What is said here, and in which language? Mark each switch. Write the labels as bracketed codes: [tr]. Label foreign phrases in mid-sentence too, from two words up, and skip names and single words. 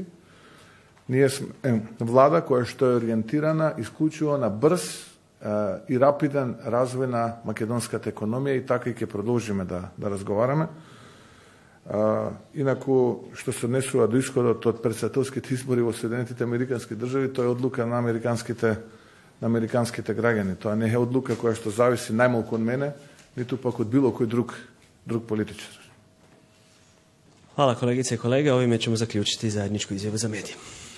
[mk] Ние сме влада која што е ориентирана исклучиво на брз и рапиден развој на македонската економија и така и ќе продолжиме да разговараме. Инаку, што се однесува до исходот од претседателските избори во Соединетите Американски држави, тоа е одлука на американските граѓани. Тоа не е одлука која што зависи најмалку од мене, ниту пак од било кој друг политичар. [hr] Hvala kolegice i kolege, ovime ćemo zaključiti zajedničku izjavu za medije.